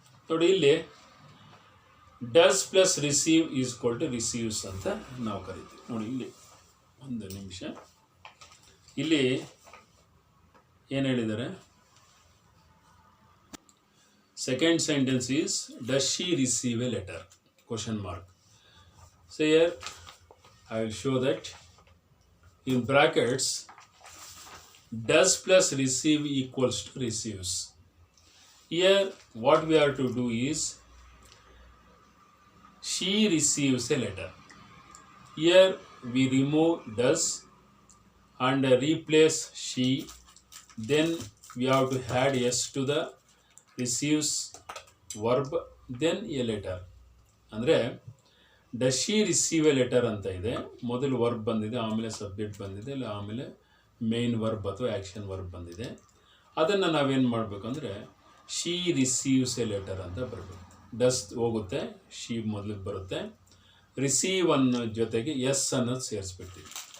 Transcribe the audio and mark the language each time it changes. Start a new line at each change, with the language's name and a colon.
Kannada: ನೋಡಿ, ಇಲ್ಲಿ
English: does plus receive is equal to receives
Kannada: ಅಂತ ನಾವು ಕರಿತೀವಿ. ನೋಡಿ, ಇಲ್ಲಿ ಒಂದು ನಿಮಿಷ, ಇಲ್ಲಿ ಏನು ಹೇಳಿದ್ದಾರೆ,
English: Second sentence is does she receive a letter question mark. So here I will show that in brackets does plus receive equals to receives. Here what we have to do is she receives a letter. Here we remove does and replace she. Then we have to add s to the receives verb, then a letter.
Kannada: ಅಂದರೆ
English: does she receive a letter
Kannada: ಅಂತ ಇದೆ. ಮೊದಲು verb ಬಂದಿದೆ, ಆಮೇಲೆ subject ಬಂದಿದೆ, ಇಲ್ಲ ಆಮೇಲೆ main verb ಅಥವಾ ಆ್ಯಕ್ಷನ್ ವರ್ಬ್ ಬಂದಿದೆ. ಅದನ್ನು ನಾವೇನು ಮಾಡಬೇಕು ಅಂದರೆ
English: she receives a letter
Kannada: ಅಂತ ಬರಬೇಕು. ಡಸ್ ಹೋಗುತ್ತೆ, ಶಿ ಮೊದಲಿಗೆ ಬರುತ್ತೆ. ರಿಸೀವ್ ಅನ್ನೋ ಜೊತೆಗೆ ಎಸ್ ಅನ್ನೋದು ಸೇರಿಸ್ಬಿಡ್ತೀವಿ.